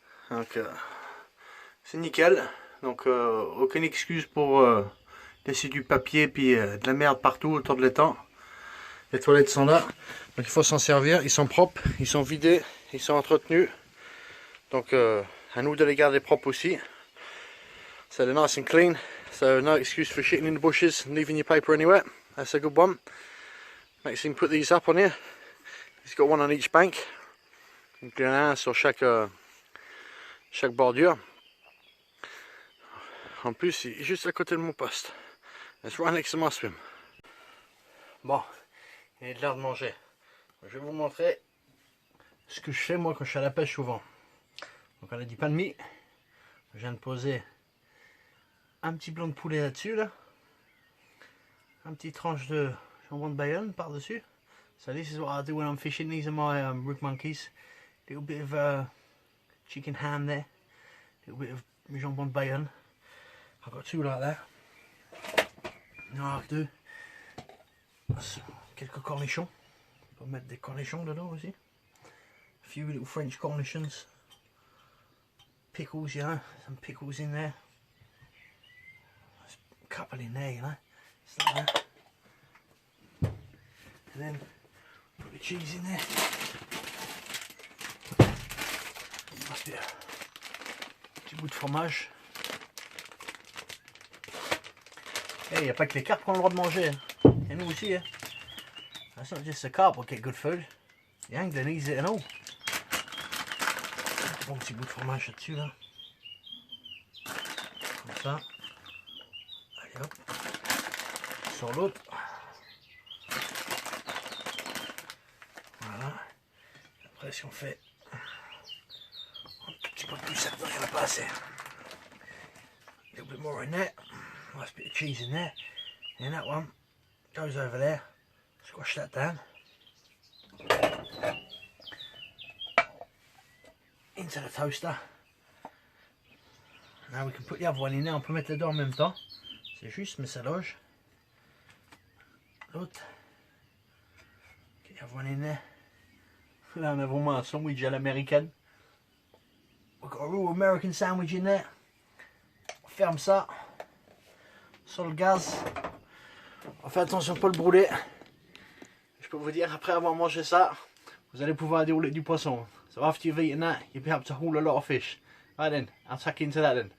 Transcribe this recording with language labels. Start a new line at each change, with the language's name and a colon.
French: Donc c'est nickel. Donc aucune excuse pour laisser du papier puis de la merde partout autour de l'étang. Les toilettes sont là, donc il faut s'en servir. Ils sont propres, ils sont vidés, ils sont entretenus. Donc à nous de les garder propres aussi.
English: So they're nice and clean, so no excuse for shitting in the bushes and leaving your paper anywhere. That's a good one. Maxime put these up on here. He's got one on each bank.
French: Donc il y en a un sur chaque bordure. En plus, il est juste à côté de mon poste.
English: It's right next to my swim.
French: Bon, il est l'heure de manger. Je vais vous montrer ce que je fais moi quand je suis à la pêche souvent. Donc on a du pain de mie. Je viens de poser un petit blanc de poulet là-dessus, là. Un petit tranche de jambon de Bayonne par-dessus.
English: So this is what I do when I'm fishing. These are my rig monkeys. Little bit of chicken ham there. Little bit of jambon de Bayonne. I've got two like that. Now I do
French: quelques cornichons. On peut mettre des cornichons dedans aussi.
English: A few little French cornichons. Pickles, you know, some pickles in there. A couple in there, you know. Just like that. And then put the cheese in there. Nice bit of
French: petit bout de fromage. Et il n'y a pas que les carpes qui ont le droit de manger. Et nous aussi. Hein.
English: That's not just the carp will get good food. The angler needs it and all.
French: Bon petit bout de fromage là-dessus là. Comme ça. Allez hop. Sur l'autre. Voilà. Après si on fait un tout petit peu plus là-dedans, il n'y en a pas assez.
English: A little bit more in there. Nice bit of cheese in there. And that one goes over there. Squash that down. Into the toaster. Now we can put the other one in there.
French: On peut mettre les deux en même temps. C'est juste, mais ça loge. L'autre.
English: Get the other one in there.
French: Là on a vraiment un sandwich à l'américaine.
English: We've got a real American sandwich in there.
French: On ferme ça. Sur le gaz. On fait attention de ne pas le brûler. Je peux vous dire, après avoir mangé ça, vous allez pouvoir dérouler du poisson.
English: So after you've eaten that, you'll be able to haul a lot of fish. Right then, I'll tuck into that then.